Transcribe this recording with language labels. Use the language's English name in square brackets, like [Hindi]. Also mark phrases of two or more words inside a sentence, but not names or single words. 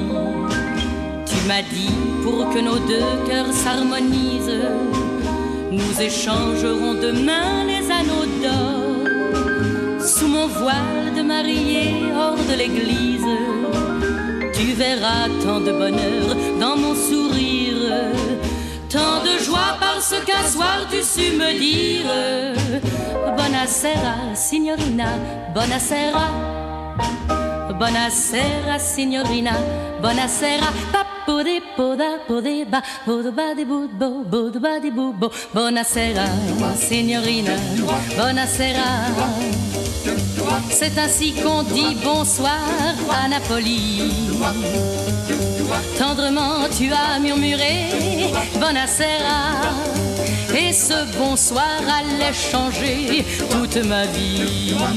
[French] Tu m'as dit pour que nos deux cœurs s'harmonisent, nous échangerons demain les anneaux d'or. Sous mon voile de mariée hors de l'église, tu verras tant de bonheur dans mon sourire, tant de joie parce qu'un soir tu sus me dire [Italian] buonasera signorina, buonasera. Buonasera signorina, buonasera. Papode poda pode ba bodo ba di bu bo bodo ba di bu bo. Buonasera signorina, buonasera. [French] C'est ainsi qu'on dit bonsoir à Napoli. Tendrement tu as murmuré buonasera, et ce bonsoir allait changer toute ma vie.